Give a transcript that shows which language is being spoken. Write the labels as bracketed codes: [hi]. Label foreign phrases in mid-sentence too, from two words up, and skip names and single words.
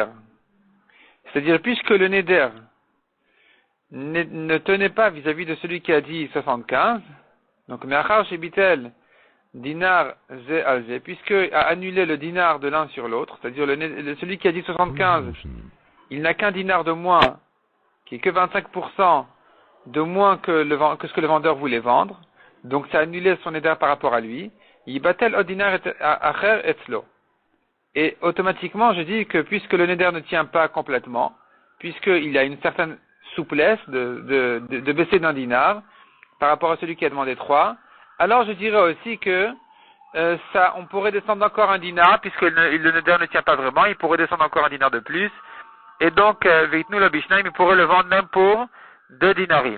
[fr] C'est-à-dire, puisque le neder ne tenait pas vis-à-vis de celui qui a dit 75, donc [he] מאחר שביטל דינר זה על זה, [fr] puisque a annulé le dinar de l'un sur l'autre, c'est-à-dire celui qui a dit 75, il n'a qu'un dinar de moins, qui est que 25% de moins que ce que le vendeur voulait vendre, donc ça a annulé son neder par rapport à lui, [he] יבטל עוד דינר אחר אצלו. [fr] Et automatiquement, je dis que puisque le neder ne tient pas complètement, puisqu'il y a une certaine souplesse de baisser d'un dinar par rapport à celui qui a demandé 3, alors je dirais aussi que on pourrait descendre encore un dinar, puisque le neder ne tient pas vraiment, il pourrait descendre encore un dinar de plus, et donc [he] ויתננו לו בשנים, [fr] il pourrait le vendre même pour 2 dinarim.